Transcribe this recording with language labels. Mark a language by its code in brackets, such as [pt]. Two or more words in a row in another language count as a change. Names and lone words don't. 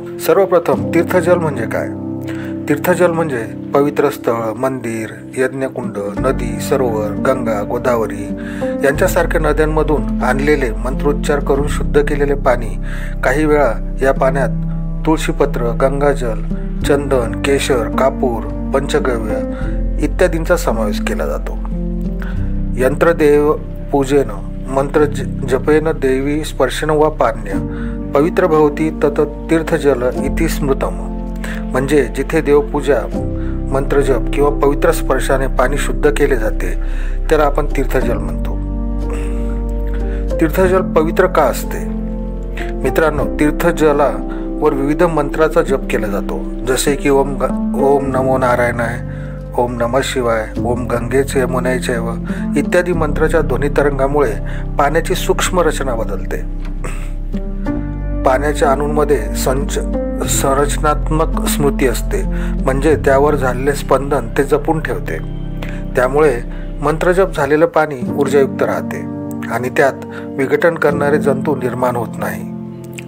[mr] सर्वप्रथम, तीर्थजल म्हणजे काय? तीर्थजल म्हणजे पवित्र स्थळ, मंदिर, यज्ञकुंड, नदी, सरोवर, गंगा, गोदावरी यांच्यासारख्या नद्यांमधून आणलेले, मंत्रोच्चार करून शुद्ध केलेले पाणी. काही वेळा या पाण्यात तुळशीपत्र, गंगाजल, चंदन, केशर, कापूर, पंचगव्य इत्यादींचा समावेश केला जातो. [sa] यंत्रदेव पूजेन, मंत्र जपेन देवी स्पर्शन वा पान्य पवित्र भवती तत तीर्थजल इति स्मृतम. [mr] म्हणजे जिथे देवपूजा, मंत्रजप किंवा पवित्र स्पर्शाने पाणी शुद्ध केले जाते त्याला आपण तीर्थजल म्हणतो. तीर्थजल पवित्र का असते? मित्रांनो, तीर्थजलावर विविध मंत्राचा जप केला जातो, जसे की [sa] ओम नमो नारायणाय, ओम नमः शिवाय, [mr] ओम गंगेचे यमुनेचे व इत्यादी मंत्राच्या ध्वनी तरंगामुळे पाण्याची सूक्ष्म रचना बदलते. पाण्याच्या अणूंमध्ये संरचनात्मक स्मृती असते, म्हणजे त्यावर झालेले स्पंदन ते जपून ठेवते. त्यामुळे मंत्रजप झालेलं पाणी ऊर्जायुक्त राहते आणि त्यात विघटन करणारे जंतू निर्माण होत नाही.